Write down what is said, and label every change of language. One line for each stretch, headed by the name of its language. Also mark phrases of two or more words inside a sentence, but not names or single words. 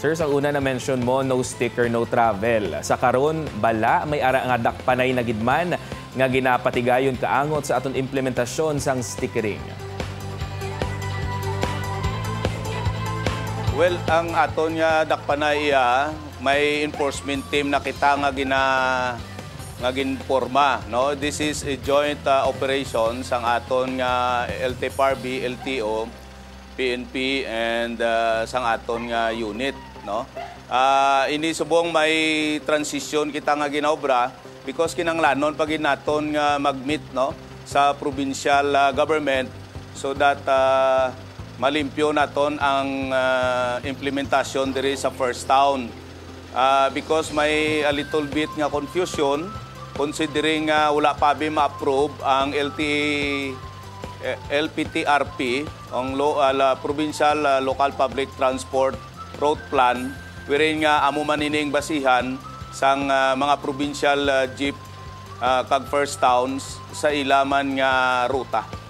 Hiligaynon: Sir, sa una na mention mo,
English: no sticker, no travel.
Hiligaynon: Sa karon, bala, may ara nga dakpanay na gidman nga ginapatigayon kaangot sa aton implementasyon sang stickering. Well, ang aton nga dakpanay may
English: enforcement team
Hiligaynon: na kita nga ginporma, no?
English: This is a joint operation
Hiligaynon: sang aton nga LTFRB, LTO, PNP and sang aton nga unit, no? Ini subong may transition kita nga ginaobra because kinanglanon pag naton nga mag-meet, no, sa provincial government
English: so that
Hiligaynon: malimpyo naton ang implementasyon diri sa
English: first town.
Hiligaynon: Because may
English: a little bit
Hiligaynon: nga confusion considering wala pa ma-approve ang LPTRP, ang Provincial Local Public Transport Route Plan, wherein nga amo manining basihan sang mga provincial jeep kag
English: first towns
Hiligaynon: sa ilaman nga ruta.